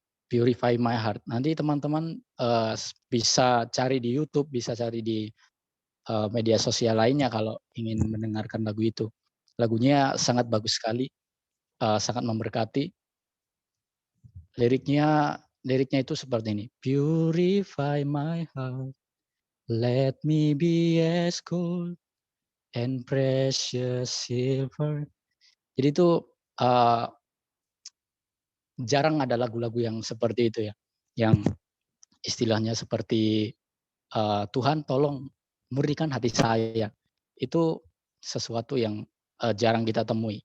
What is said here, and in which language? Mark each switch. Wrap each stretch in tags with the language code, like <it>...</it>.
<id>Purify My Heart. Nanti teman-teman bisa cari di YouTube, bisa cari di media sosial lainnya kalau ingin mendengarkan lagu itu. Lagunya sangat bagus sekali, sangat memberkati. Liriknya itu seperti ini.</id> <en>Purify my heart, let me be as gold and precious silver.</en> <id>Jadi itu jarang ada lagu-lagu yang seperti itu ya, yang istilahnya seperti Tuhan tolong murnikan hati saya. Itu sesuatu yang jarang kita temui.</id>